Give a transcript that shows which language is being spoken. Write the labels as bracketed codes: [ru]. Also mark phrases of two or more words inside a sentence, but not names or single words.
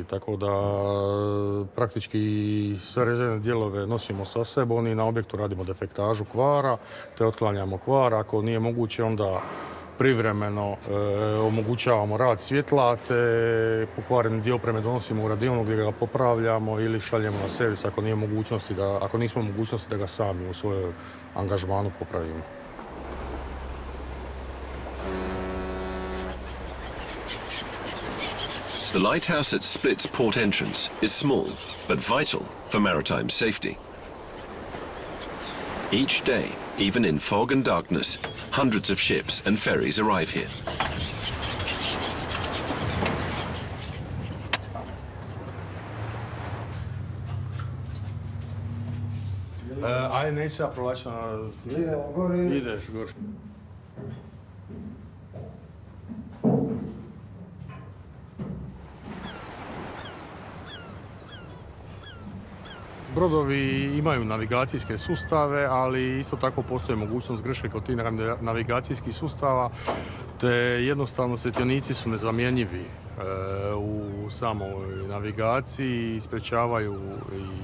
[hr] Tako da praktički sve rezervne dijelove nosimo sa sebom i na objektu radimo defektažu kvara, te otklanjamo kvar. Ako nije moguće, onda privremeno omogućavamo rad svjetla, te pokvareni dio opreme donosimo u radionu gdje ga popravljamo ili šaljemo na servis ako nismo u mogućnosti da ga sami u svojoj angažmanu popravimo. [en] The lighthouse at Split's port entrance is small, but vital for maritime safety. Each day, even in fog and darkness, hundreds of ships and ferries arrive here. [hr] Ajde, neću ja prolaći Idemo gore. Ideš gore. Brodovi imaju navigacijske sustave, ali isto tako postoji mogućnost greške kod tih navigacijskih sustava, te jednostavno svjetionici su nezamjenjivi u samoj navigaciji i sprječavaju i